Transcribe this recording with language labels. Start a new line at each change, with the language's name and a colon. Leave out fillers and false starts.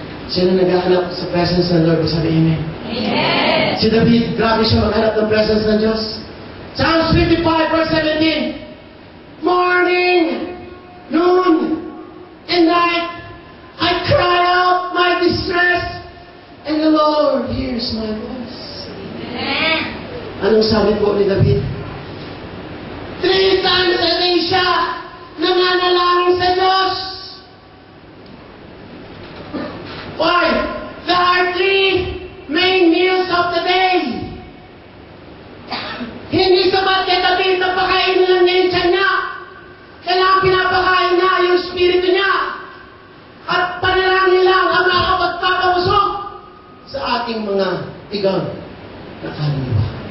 Filipino: Sino naghahanap sa presence ng Lord? Sabi, amen. Amen. Si David, grabe siya maghanap ng presence ng Diyos.
English: Psalms 55 verse 17. Morning, noon, and night, I cry out my distress, and the Lord hears my voice. Amen.
Filipino: Anong sabi po ni David?
English: 3 times a day
Filipino: siya nanganalangin sa Diyos.
English: Why? There are 3 main meals of the day.
Filipino: Hindi sapat kay David na pakainin lang niya yung tiyan niya. Kailangan pinapakain niya yung Espiritu niya. At panalangin lang ang makapagpapabusog sa ating mga tigang na kaluluwa.